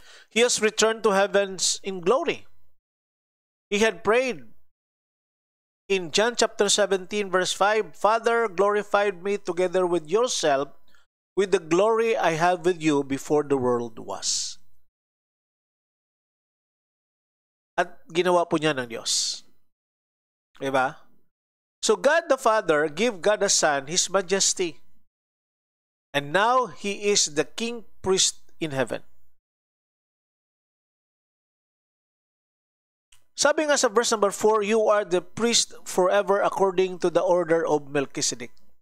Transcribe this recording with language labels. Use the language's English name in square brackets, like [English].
[English] He has returned to heavens in glory. He had prayed in John chapter 17 verse 5, Father, glorify me together with yourself with the glory I had with you before the world was. [Filipino] At ginawa po niya ng Diyos. Diba? [English] So God the Father gave God the Son His majesty. And now He is the King Priest in heaven. [Filipino] Sabi nga sa [English] verse number 4, you are the priest forever according to the order of Melchizedek.